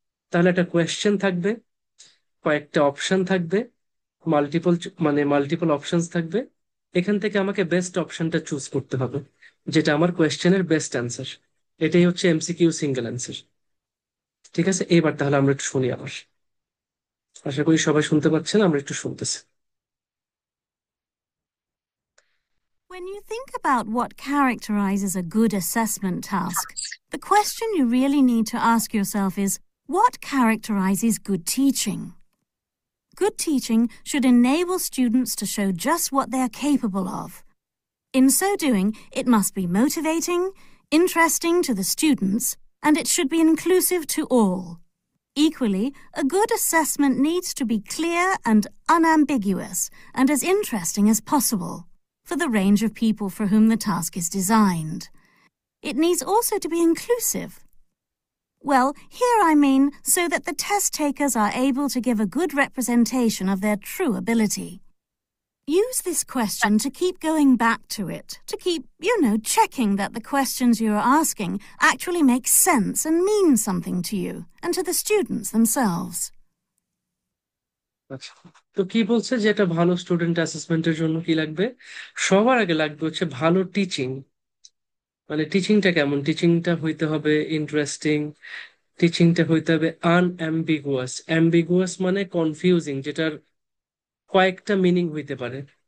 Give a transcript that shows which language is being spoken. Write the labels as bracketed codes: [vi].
[bn] তাহলে একটা কোয়েশ্চেন থাকবে, কয়েকটা অপশন থাকবে, মাল্টিপল, মানে মাল্টিপল অপশনস থাকবে। এখান থেকে আমাকে বেস্ট অপশনটা চুজ করতে হবে, যেটা আমার কোয়েশ্চেনের বেস্ট অ্যান্সার। এটাই হচ্ছে এমসিকিউ সিঙ্গেল অ্যান্সার। ঠিক আছে, এবার তাহলে আমরা একটু শুনি আবার। আশা করি সবাই শুনতে পাচ্ছেন, আমরা একটু শুনতেছি। [en] When you think about what characterizes a good assessment task, the question you really need to ask yourself is, what characterizes good teaching? Good teaching should enable students to show just what they are capable of. In so doing, it must be motivating, interesting to the students, and it should be inclusive to all. Equally, a good assessment needs to be clear and unambiguous and as interesting as possible for the range of people for whom the task is designed. It needs also to be inclusive. Well, here I mean so that the test takers are able to give a good representation of their true ability. Use this question to keep going back to it, to keep, checking that the questions you are asking actually make sense and mean something to you and to the students themselves. [bn] আচ্ছা, তো কি বলছে যে একটা ভালো student অ্যাসেসমেন্টের জন্য কি লাগবে? সবার আগে লাগবে হচ্ছে ভালো টিচিং। মানে টিচিংটা কেমন? টিচিংটা হইতে হবে ইন্টারেস্টিং, টিচিংটা হইতে হবে আনঅ্যাম্বিগুয়াস। অ্যাম্বিগুয়াস মানে কনফিউজিং, যেটার কয়েকটা মিনিং হইতে পারে।